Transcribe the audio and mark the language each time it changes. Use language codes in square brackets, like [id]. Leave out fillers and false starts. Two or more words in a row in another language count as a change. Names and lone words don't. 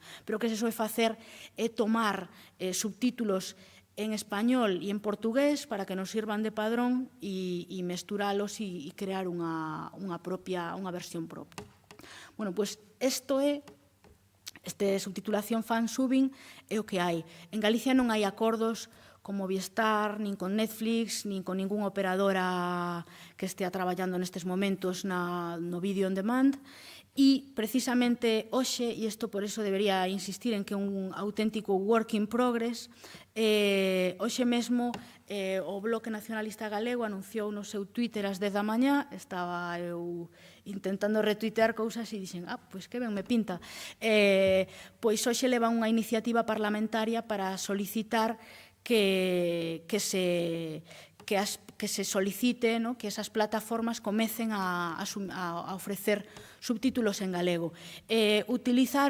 [gl] Pero o que se soe facer é tomar subtítulos en español e en portugués para que nos sirvan de padrón e mesturalos e crear unha versión propia. Bueno, pois isto é subtitulación fan-subbing é o que hai. En Galicia non hai acordos con Movistar, nin con Netflix, nin con ningunha operadora que estea traballando nestes momentos no [en] vídeo on demand. [gl] E, precisamente, hoxe, e isto por eso debería insistir en que é un auténtico [en] work in progress, [gl] hoxe mesmo o Bloque Nacionalista Galego anunciou no seu Twitter ás 10 da mañá, estaba eu intentando retuitear cousas e dixen, pois que ben me pinta. Pois hoxe leva unha iniciativa parlamentaria para solicitar que se solicite que esas plataformas comecen a ofrecer subtítulos en galego.